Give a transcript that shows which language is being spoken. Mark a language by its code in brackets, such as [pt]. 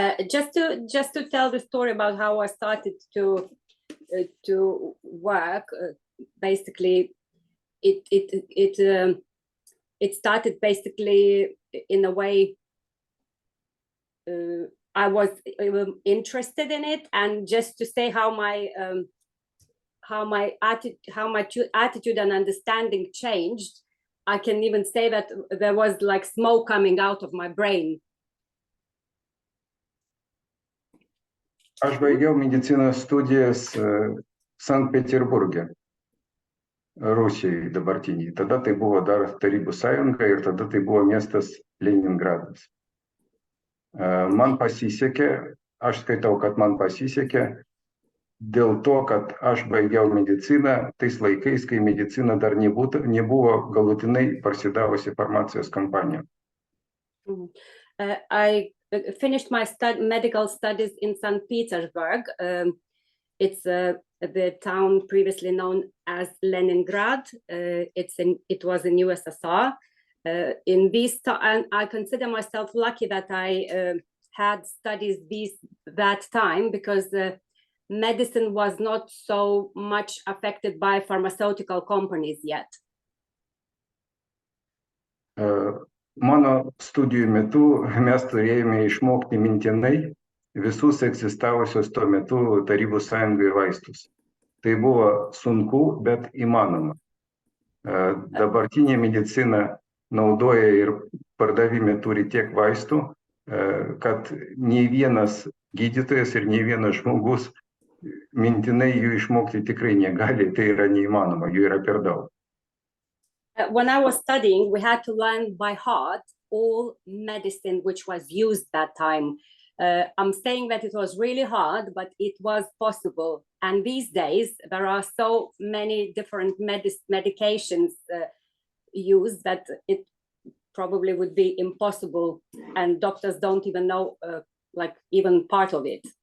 [en] Just to tell the story about how I started to work, basically it started basically in a way I was interested in it, and just to say how my attitude and understanding changed, I can even say that there was like smoke coming out of my brain. [lt] Aš baigiau medicinos studijas Sankt-Peterburge, Rusijai dabartiniai. Tada tai buvo dar Tarybų sąjunga ir tada tai buvo miestas Leningradas. Man pasisekė, aš skaitau, kad man pasisekė dėl to, kad aš baigiau mediciną tais laikais, kai medicina dar nebuvo galutinai parsidavusi farmacijos kampanija. [en] I finished my medical studies in St. Petersburg. It's the town previously known as Leningrad. It was in USSR. And I consider myself lucky that I had studies that time, because medicine was not so much affected by pharmaceutical companies yet. [lt] Mano studijų metu mes turėjome išmokti mintinai visus egzistavusios tuo metu Tarybų sąjungai vaistus. Tai buvo sunku, bet įmanoma. Dabartinė medicina naudoja ir pardavime turi tiek vaistų, kad nei vienas gydytojas ir nei vienas žmogus mintinai jų išmokti tikrai negali, tai yra neįmanoma, jų yra per daug. [en] When I was studying, we had to learn by heart all medicine which was used that time. I'm saying that it was really hard, but it was possible. And these days, there are so many different medications used that it probably would be impossible, and doctors don't even know like even part of it.